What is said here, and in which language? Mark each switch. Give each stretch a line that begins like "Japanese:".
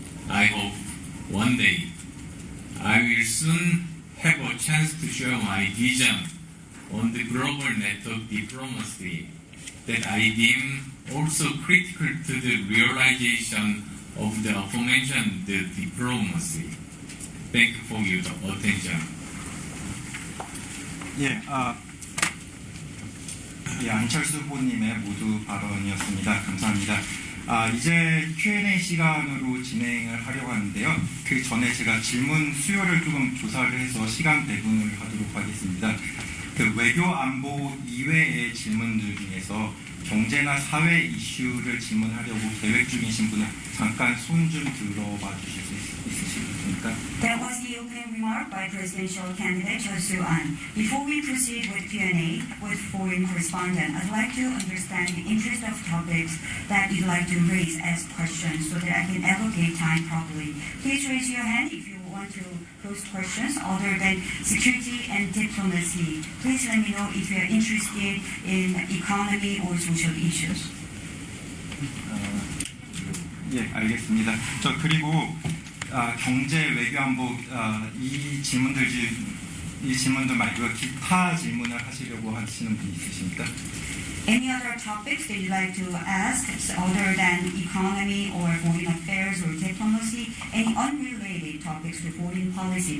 English: I hope one day I will soon have a chance to share my vision on the global network diplomacy that I deem also critical to the realization of the aforementioned diplomacy. Thank you for your attention.
Korean: 안철수 후보님의 모두 발언이었습니다. 감사합니다. 이제 Q&A 시간으로 진행을 하려고 하는데요. 그 전에 제가 질문 수요를 조금 조사를 해서 시간 배분을 하도록 하겠습니다. 그 외교 안보 이외의 질문들 중에서 경제나 사회 이슈를 질문하려고 계획 중이신 분은 잠깐 손 좀 들어봐 주실 수 있으십니까?
English: That was the opening remark by presidential candidate Choi Soo-an. Before we proceed with Q&A with foreign correspondent, I'd like to understand the interest of topics that you'd like to raise as questions so that I can allocate time properly. Please raise your hand if you want to pose questions other than security and diplomacy. Please let me know if you're interested in economy or social issues.
Korean: 알겠습니다. 그리고 경제, 외교, 안보 이 질문들 말고 기타 질문을 하시려고 하시는 분이 있으십니까?
English: Any other topics that you'd like to ask other than economy or foreign affairs or diplomacy? Any unrelated topics to foreign policy?